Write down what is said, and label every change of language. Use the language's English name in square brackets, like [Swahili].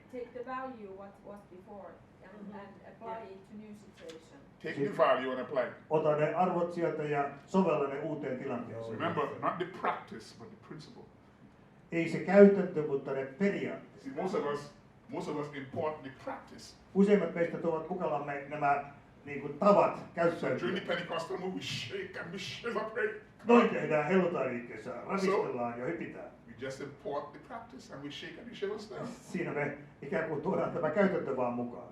[English] take the value what was before and apply it to new situation. Take the value and apply it. [Finnish] Ota ne arvot sieltä ja sovella ne uuteen tilanteeseen. [English] Remember, not the practice, but the principle. [Finnish] Ei se käytäntö, mutta ne periaatteet. [English] See, most of us import the practice. [Finnish] Useimmat meistä tuovat mukanamme nämä niin kuin, tavat [English] So during [Finnish] käyttäytyä. [English] the Pentecostal move, we shake and we shiver. Right? [Finnish] Noin tehdään helluntai-liikkeessä, ravistellaan ja hypitään. [English] We just import the practice and we shake and we shiver still. [Finnish] Siinä me ikään kuin tuodaan tämä käytäntö vaan mukaan.